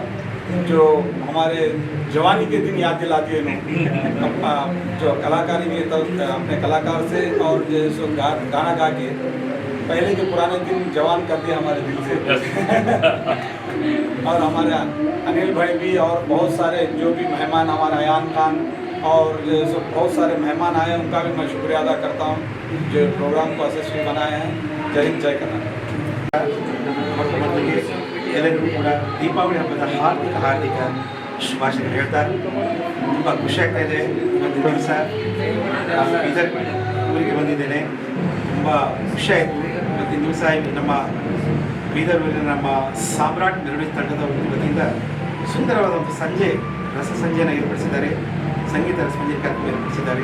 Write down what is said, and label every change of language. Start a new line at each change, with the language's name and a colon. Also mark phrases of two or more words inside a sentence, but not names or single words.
Hindi: जो हमारे जवानी के दिन याद दिला दिए जो कलाकारी के अपने कलाकार से और जो गाना गा के पहले के पुराने दिन जवान कर दिए हमारे दिल से। और हमारे अनिल भाई भी और बहुत सारे जो भी मेहमान, हमारा यान खान और जो बहुत सारे मेहमान आए हैं, उनका भी मैं शुक्रिया अदा करता हूँ जो प्रोग्राम को यशस्वी बनाए हैं। जय हिंद, जय
Kannada: ಎಲ್ಲರಿಗೂ ಕೂಡ ದೀಪಾವಳಿ ಹಬ್ಬದ ಹಾರ್ದಿಕ ಶುಭಾಶಯ ಹೇಳ್ತಾ ತುಂಬ ಖುಷಿ ಆಗ್ತಾ ಇದೆ। ಇವತ್ತು ದಿವಸ ಬೀದರ್ ಊರಿಗೆ ಬಂದಿದ್ದೇನೆ, ತುಂಬ ಖುಷಿ ಆಯಿತು। ಇವತ್ತಿನ ದಿವಸ ನಮ್ಮ ಬೀದರ್ ಊರಿನ ನಮ್ಮ ಸಾಮ್ರಾಟ್ ಮೆಲೋಡೀಸ್ ತಂಡದ ವತಿಯಿಂದ ಸುಂದರವಾದ ಒಂದು ಸಂಜೆ, ರಸ ಸಂಜೆಯನ್ನು ಏರ್ಪಡಿಸಿದ್ದಾರೆ, ಸಂಗೀತ ರಸಮಂಜರಿ ಕಾರ್ಯಕ್ರಮ ಏರ್ಪಡಿಸಿದ್ದಾರೆ।